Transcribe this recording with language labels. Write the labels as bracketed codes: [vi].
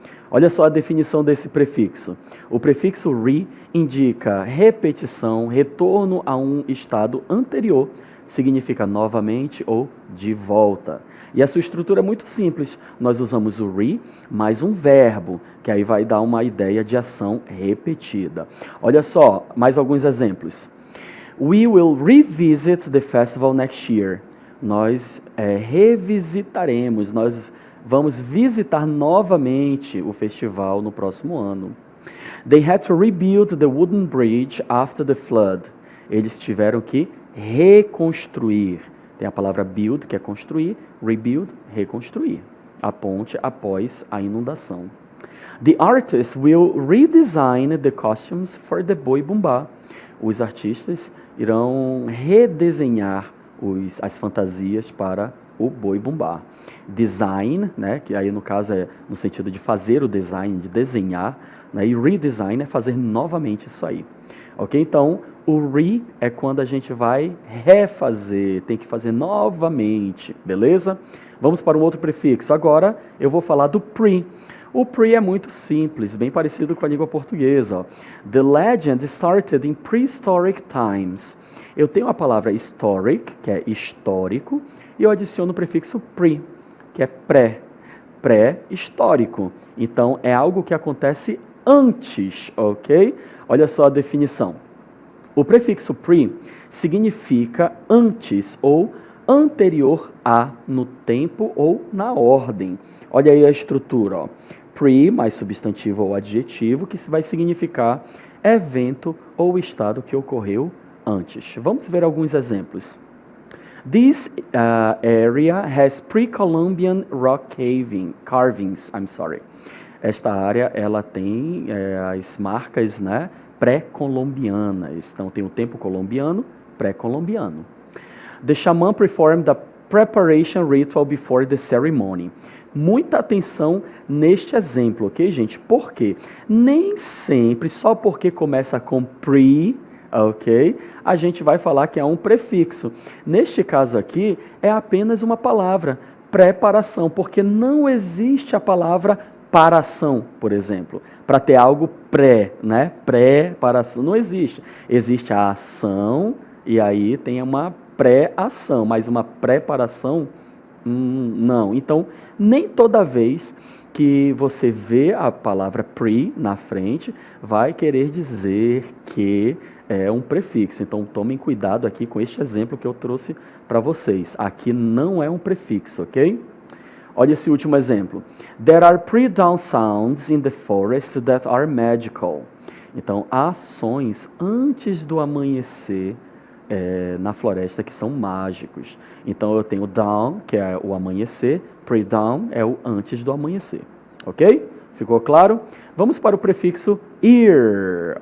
[pt] Olha só a definição desse prefixo. O prefixo re indica repetição, retorno a um estado anterior, significa novamente ou de volta. E a sua estrutura é muito simples. Nós usamos o re mais um verbo, que aí vai dar uma ideia de ação repetida. Olha só, mais alguns exemplos. [en] We will revisit the festival next year. [pt] Nós revisitaremos, nós vamos visitar novamente o festival no próximo ano. [en] They had to rebuild the wooden bridge after the flood. [pt] Eles tiveram que reconstruir. Tem a palavra build, que é construir, rebuild, reconstruir. A ponte após a inundação. [en] The artists will redesign the costumes for the Boi Bumbá. [pt] Os artistas irão redesenhar as fantasias para o Boi Bumbá. Design, né, que aí no caso é no sentido de fazer o design, de desenhar, né, e redesign é fazer novamente isso aí. Ok? Então, o re é quando a gente vai refazer, tem que fazer novamente, beleza? Vamos para um outro prefixo. Agora eu vou falar do pre. O pre é muito simples, bem parecido com a língua portuguesa. Ó. [en] The legend started in prehistoric times. [pt] Eu tenho a palavra historic, que é histórico, e eu adiciono o prefixo pre, que é pré-histórico. Então, é algo que acontece antes, ok? Olha só a definição. O prefixo pre significa antes ou anterior a, no tempo ou na ordem. Olha aí a estrutura, ó. Pre mais substantivo ou adjetivo, que vai significar evento ou estado que ocorreu antes. Vamos ver alguns exemplos. [en] This area has pre-Columbian rock carvings. [pt] Esta área ela tem as marcas, né, pré-colombianas. Então tem o tempo colombiano, pré-colombiano. [en] The shaman performed the preparation ritual before the ceremony. [pt] Muita atenção neste exemplo, ok, gente? Por quê? Nem sempre, só porque começa com pre, ok, a gente vai falar que é um prefixo. Neste caso aqui, é apenas uma palavra, preparação, porque não existe a palavra paração, por exemplo, para ter algo pré, né? Preparação, não existe. Existe a ação e aí tem uma pré-ação, mas uma preparação, não. Então, nem toda vez que você vê a palavra pre na frente, vai querer dizer que é um prefixo. Então, tomem cuidado aqui com este exemplo que eu trouxe para vocês. Aqui não é um prefixo, ok? Olha esse último exemplo. [en] There are pre-dawn sounds in the forest that are magical. [pt] Então, há sons antes do amanhecer na floresta que são mágicos. Então, eu tenho dawn, que é o amanhecer, pre-dawn é o antes do amanhecer. Ok? Ficou claro? Vamos para o prefixo ear.